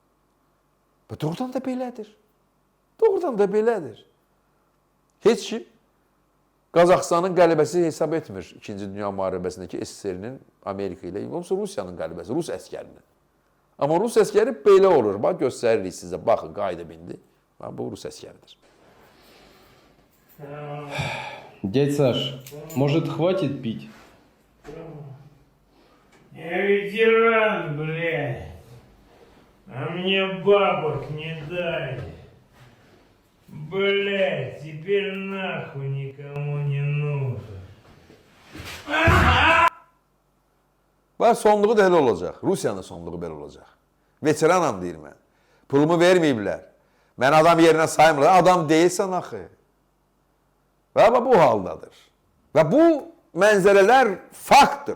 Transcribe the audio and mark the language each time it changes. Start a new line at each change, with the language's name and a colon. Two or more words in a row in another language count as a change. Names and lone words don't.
Azerbaijani: Və doğrudan da belədir. Doğrudan da belədir. Heç kim Qazaxıstanın qələbəsi hesab etmir 2-ci Dünya müharibəsindəki SSR-nin Amerika ilə, yoksa Rusiyanın qələbəsi, Rus əskərinin. Amma Rus əskəri belə olur. Bax, göstəririk sizə. Baxın, qayda bindi. Bu Rus əskəridir.
Russian: Дядь Саш, может, хватит пить? Я ветеран, блядь. А мне бабок не дали. Блядь, теперь нахуй никому не нужен.
Azerbaijani: Bax, sonluğu da elə olacaq. Rusiyanın sonluğu belə olacaq. Veteranam deyir mən. Pulumu verməyiblər. Mən adam yerinə saymırlar. Adam deyilsən axı. Və bu haldadır. Və bu mənzərələr faktdır.